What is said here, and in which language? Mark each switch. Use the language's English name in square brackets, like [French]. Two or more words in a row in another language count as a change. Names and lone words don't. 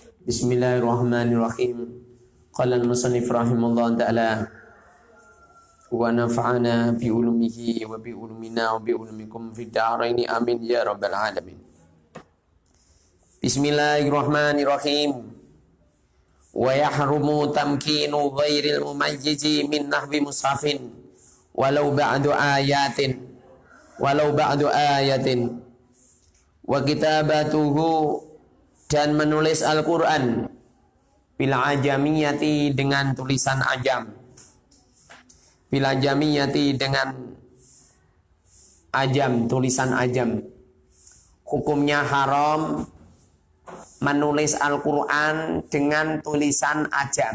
[Arabic] بسم الله الرحمن الرحيم. قال المصنف رحمه الله تعالى ونفعنا بعلومه وبعلومنا وبعلومكم في الدارين آمين يا رب العالمين. بسم الله الرحمن الرحيم. ويحرم تمكين غير المميز من نحو مصحف ولو بعض آية وكتابته, [Indonesian] dan menulis Al-Quran [Arabic] بالعجمية, [Indonesian] dengan tulisan ajam, [Arabic] بالعجمية, [Indonesian] dengan ajam, tulisan ajam. Hukumnya haram menulis Al-Quran dengan tulisan ajam.